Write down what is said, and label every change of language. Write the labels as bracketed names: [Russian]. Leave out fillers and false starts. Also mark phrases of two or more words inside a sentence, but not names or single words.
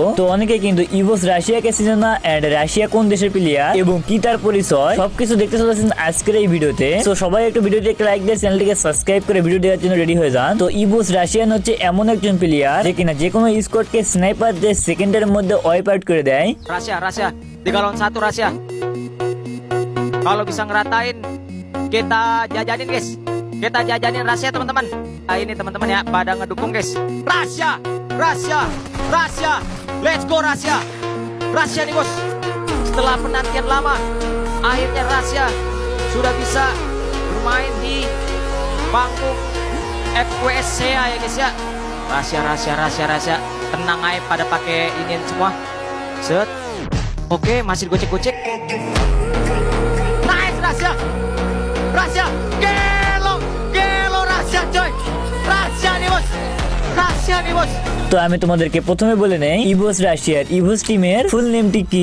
[Bangla] তো অনেকে কিন্তু ইভোস রাশিয়াকে চিনে না এন্ড রাশিয়া কোন দেশের প্লেয়ার এবং কি তার পরিচয় সবকিছু দেখতে চলেছেন আজকের এই ভিডিওতে। তো সবাই একটু ভিডিওতে একটা লাইক দিয়ে চ্যানেলটিকে সাবস্ক্রাইব করে ভিডিও দেওয়ার জন্য রেডি হয়ে যান। তো ইভোস রাশিয়ান হচ্ছে এমন একজন প্লেয়ার যে কিনা যে কোনো স্কোয়াডকে স্নাইপার দিয়ে সেকেন্ডের মধ্যে [English] wipe out [Bangla] করে দেয়। [Indonesian] Rahasia, rahasia, 3 lawan 1 rahasia. Kalau bisa ngeratain, kita jajanin guys. Kita jajanin rahasia teman-teman. Nah, ini teman-teman ya, pada ngedukung guys. Rahasia, rahasia, rahasia. [English] Let's go [Indonesian] rahasia. Rahasia nih bos. Setelah penantian lama, akhirnya rahasia sudah bisa bermain di panggung FWSCA ya guys ya. Rahasia, rahasia, rahasia, rahasia. Tenang aja pada pakai iniin semua. Set. Oke, masih gocek-gocek. Nice rahasia. Rahasia. Gelo, gelo rahasia coy. Rahasia nih bos. Rahasia nih bos. [Bangla] তো আমি তোমাদেরকে প্রথমে বলে নেই ইভোস রাশিয়ার ইভোস টিমের ফুল নেমটি কি।